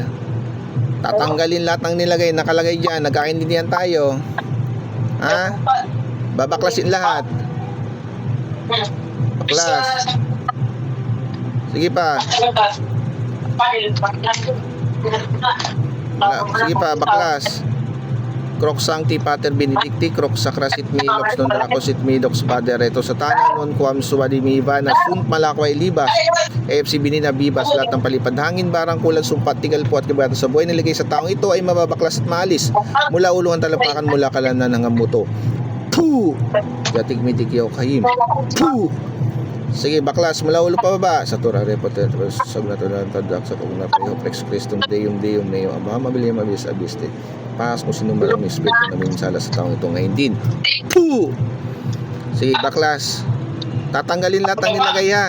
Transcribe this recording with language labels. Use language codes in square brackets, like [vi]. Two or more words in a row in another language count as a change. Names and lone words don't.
[tl] Tatanggalin lahat ng nilagay, nakalagay diyan. Nagkakaintindihan tayo. Ha? Babaklasin lahat. Baklas. Sige pa. Sige pa, baklas. [la] Croc Sancti Pater Benedicti, Croc Sacrasit Milox, non Dracosit Midox Pater Reto Satana, non Quam Suadi Mivana, Sunt Malakway Libas, AFC Binina Bibas, [tl] lahat ng palipad hangin, barang kulan, sumpat, tigal po at kibata sa buhay nilagay sa taong ito ay mababaklas at maalis mula ulungan talampakan, mula kalanan ng amuto. Puh! Gatig mitikyaw kahim. Puh! Sige, baklas mula ulo pa baba. Sa tura repotent sagnatulan tadak sa kung napayo flex Christum Deum Deum Meo Ama mabili mabilis abiste. Pas mo sinumalang espiritu namin sala sa taong ito ngayon din. Puh! Sige, baklas. Tatanggalin lahat ng nilagay ha.